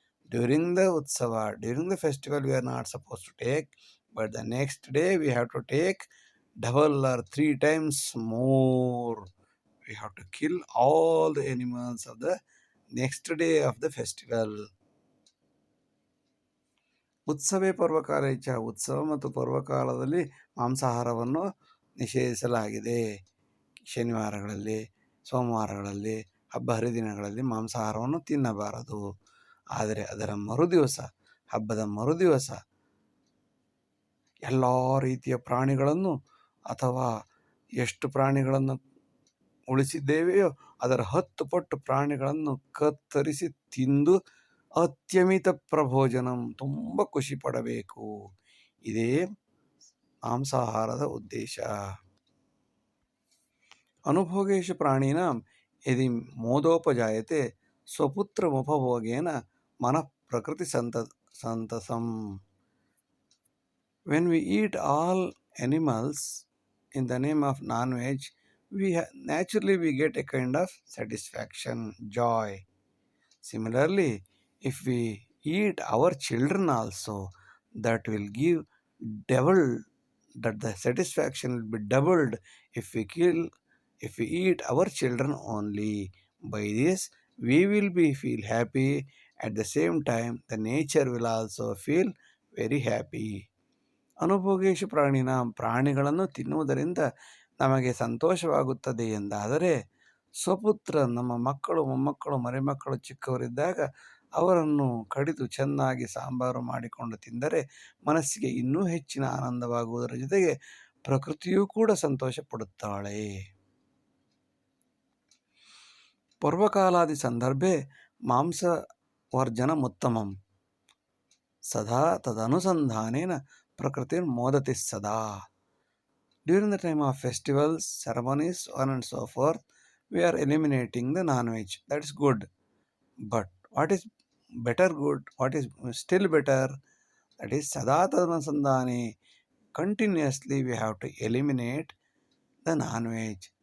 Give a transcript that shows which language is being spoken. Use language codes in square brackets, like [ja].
[en] During the Utsava, during the festival, we are not supposed to take, but the next day we have to take double or 3 times more. We have to kill all the animals of the next day of the festival. [sa] ಉತ್ಸವೇ ಪರ್ವಕಾಲ ಇಚ್ಛ, [kn] ಉತ್ಸವ ಮತ್ತು ಪರ್ವಕಾಲದಲ್ಲಿ ಮಾಂಸಾಹಾರವನ್ನು ನಿಷೇಧಿಸಲಾಗಿದೆ. ಶನಿವಾರಗಳಲ್ಲಿ, ಸೋಮವಾರಗಳಲ್ಲಿ, ಹಬ್ಬ ಹರಿದಿನಗಳಲ್ಲಿ ಮಾಂಸಾಹಾರವನ್ನು ತಿನ್ನಬಾರದು. ಆದರೆ ಅದರ ಮರುದಿವಸ, ಹಬ್ಬದ ಮರುದಿವಸ ಎಲ್ಲ ರೀತಿಯ ಪ್ರಾಣಿಗಳನ್ನು ಅಥವಾ ಎಷ್ಟು ಪ್ರಾಣಿಗಳನ್ನು ಉಳಿಸಿದ್ದೇವೆಯೋ ಅದರ 10 ಪಟ್ಟು ಪ್ರಾಣಿಗಳನ್ನು ಕತ್ತರಿಸಿ ತಿಂದು [sa] ಅತ್ಯಮಿತ ಪ್ರಭೋಜನಂ, [kn] ತುಂಬ ಖುಷಿ ಪಡಬೇಕು. ಇದೇ ಮಾಂಸಾಹಾರದ ಉದ್ದೇಶ. [sa] ಅನುಭೋಗೇಶು ಪ್ರಾಣಿನಾಂ ಯದಿ ಮೋದೋಪಜಾಯತೆ ಸ್ವಪುತ್ರಮುಪಭೋಗೇನ ಮನಃ ಪ್ರಕೃತಿ ಸಂತಸಂ. [en] When we eat all animals in the name of non-veg, naturally we get a kind of satisfaction, joy. Similarly, if we eat our children also, that will give double, that the satisfaction will be doubled if we eat our children only. By this, we will feel happy. At the same time, the nature will also feel very happy. [sa] ಅನುಭೋಗೇಶು ಪ್ರಾಣಿನ, [kn] ಪ್ರಾಣಿಗಳನ್ನು ತಿನ್ನುವುದರಿಂದ ನಮಗೆ ಸಂತೋಷವಾಗುತ್ತದೆ ಎಂದಾದರೆ ಸ್ವಪುತ್ರ, ನಮ್ಮ ಮಕ್ಕಳು, ಮೊಮ್ಮಕ್ಕಳು, ಮರಿಮಕ್ಕಳು ಚಿಕ್ಕವರಿದ್ದಾಗ ಅವರನ್ನು ಕಡಿದು ಚೆನ್ನಾಗಿ ಸಾಂಬಾರು ಮಾಡಿಕೊಂಡು ತಿಂದರೆ ಮನಸ್ಸಿಗೆ ಇನ್ನೂ ಹೆಚ್ಚಿನ ಆನಂದವಾಗುವುದರ ಜೊತೆಗೆ ಪ್ರಕೃತಿಯೂ ಕೂಡ ಸಂತೋಷ ಪಡುತ್ತಾಳೆ. [sa] ಪೂರ್ವಕಾಲಾದಿ ಸಂದರ್ಭೆ ಮಾಂಸವರ್ಜನಮುತ್ತಮಂ ಸದಾ ತದನುಸಂಧಾನೇನ ಪ್ರಕೃತಿರ್ಮೋದತಿ ಸದಾ. [en] During the time of festivals, ceremonies, so on and so forth, we are eliminating the non-veg. That's good. But what is better good? What is still better? That is [sa] sada tadanusandhane. [en] Continuously we have to eliminate the non-veg.